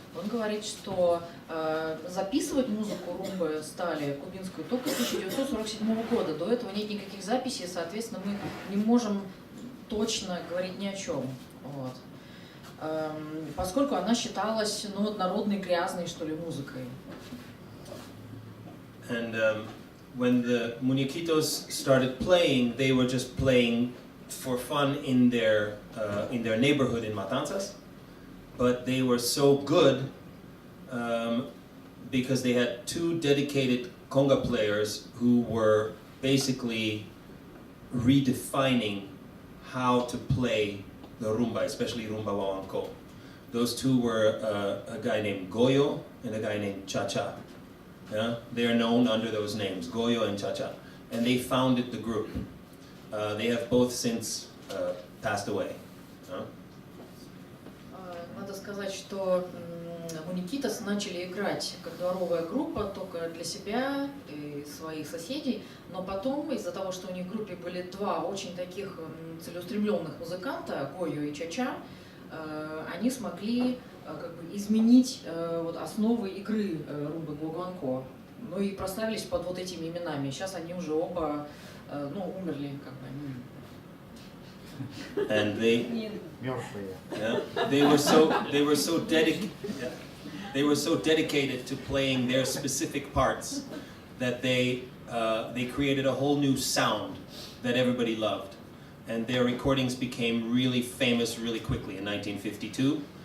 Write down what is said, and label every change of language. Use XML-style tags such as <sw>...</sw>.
<ru>Он говорит, что записывать музыку румбы стали кубинскую только с 1947 года. До этого нет никаких записей, соответственно, мы не можем точно говорить ни о чем. Вот. Поскольку она считалась народной грязной, что ли, музыкой.</ru> <en>And when the Muñequitos started playing, they were just playing for fun in their neighborhood in Matanzas, but they were so good because they had two dedicated conga players who were basically redefining how to play the rumba, especially rumba guaguancó. Those two were a guy named Goyo and a guy named Cha-Cha. Yeah? They are known under those names, Goyo and Cha-Cha. And they founded the group. They have both since passed away.</en> <ru>Надо сказать, что Muñequitos начали играть как дворовая группа только для себя и своих соседей, но потом из-за того, что у них в группе были два очень таких целеустремленных музыканта, Гойо и Чача, они смогли как бы изменить вот основы игры румбы гуагуанко. Ну и прославились под вот этими именами. Сейчас они уже оба умерли, как бы.</ru> <en>And they were so dedicated to playing their specific parts that they created a whole new sound that everybody loved. And their recordings became really famous really quickly in 1952.</en>